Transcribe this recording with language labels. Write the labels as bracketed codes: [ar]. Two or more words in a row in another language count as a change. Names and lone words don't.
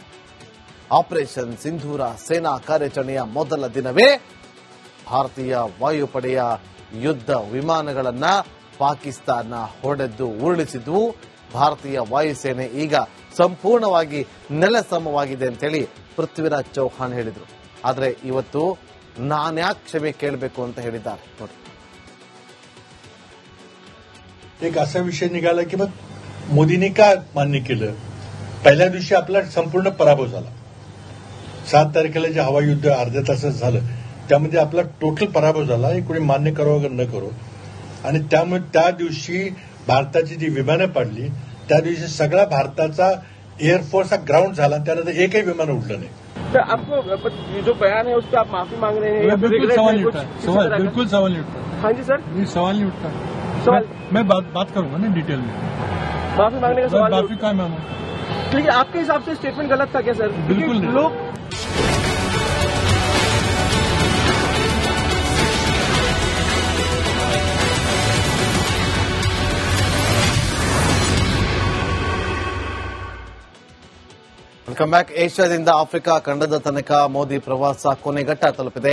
[kn] ಆಪರೇಷನ್ ಸಿಂಧೂರ ಸೇನಾ ಕಾರ್ಯಾಚರಣೆಯ ಮೊದಲ ದಿನವೇ ಭಾರತೀಯ ವಾಯುಪಡೆಯ ಯುದ್ಧ ವಿಮಾನಗಳನ್ನ ಪಾಕಿಸ್ತಾನ ಹೊಡೆದು ಉರುಳಿಸಿದ್ವು. ಭಾರತೀಯ ವಾಯುಸೇನೆ ಈಗ ಸಂಪೂರ್ಣವಾಗಿ ನೆಲಸಮವಾಗಿದೆ ಅಂತೇಳಿ ಪೃಥ್ವಿರಾಜ್ ಚೌಹಾಣ್ ಹೇಳಿದ್ರು. ಆದ್ರೆ ಇವತ್ತು ನಾನ್ಯಾಕೆ ಕ್ಷಮೆ ಕೇಳಬೇಕು ಅಂತ ಹೇಳಿದ್ದಾರೆ ನೋಡಿ. [mr] एक असा विषय निघाला की मग मोदींनी का मान्य केलं. पहिल्या दिवशी आपला संपूर्ण पराभव झाला. 7 तारखेला जे हवाई युद्ध अर्ध्या तासात झालं त्यामध्ये आपला टोटल पराभव झाला. हे कोणी मान्य करो वगैरे न करो. आणि त्यामुळे त्या दिवशी भारताची जी विमानं पाडली त्या दिवशी सगळा भारताचा एअरफोर्स हा ग्राउंड झाला. त्यानंतर एकही विमान उडलं नाही. [hi] तो आपको ये जो बयान है उसका आप माफी मांग रहे हैं? बिल्कुल सवाल नहीं उठता. बिल्कुल सवाल नहीं उठता. हाँ जी सर, ये सवाल नहीं उठता. मैं बात करूंगा ना डिटेल में. माफी मांगने का सवाल माफी का मांगू. लेकिन आपके हिसाब से स्टेटमेंट गलत था क्या सर? बिल्कुल लोग [en] welcome back. [kn] ಏಷ್ಯಾದಿಂದ ಆಫ್ರಿಕಾ ಖಂಡದ ತನಕ ಮೋದಿ ಪ್ರವಾಸ ಕೊನೆಘಟ್ಟ ತಲುಪಿದೆ.